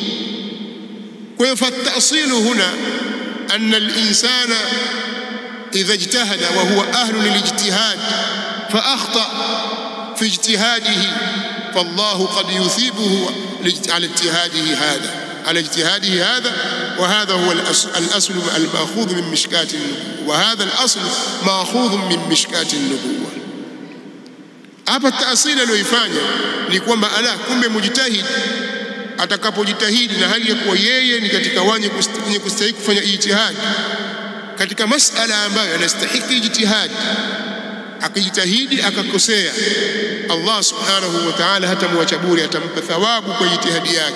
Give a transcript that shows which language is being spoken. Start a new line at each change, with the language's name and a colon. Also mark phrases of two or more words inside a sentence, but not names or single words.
Swahili: Kwa hiyo
Arabic: فالتأصيل هنا أن الإنسان إذا اجتهد وهو أهل للاجتهاد فأخطأ في اجتهاده فالله قد يثيبه على اجتهاده هذا وهذا هو الأصل المأخوذ من مشكاة النبوة، وهذا الأصل مأخوذ من مشكاة النبوة.
Swahili: Hapa taasili aliyoifanya ni kwamba kumbe mujtahid atakapojitahidi na hali ya kuwa yeye ni katika wenye kustahili kufanya ijtihad katika masala ambayo anastahili ijtihad, akijitahidi akakosea,
Arabic: الله سبحانه وتعالى
Swahili: hatamwacha bure, atampa thawabu kwa ijtihadi yake.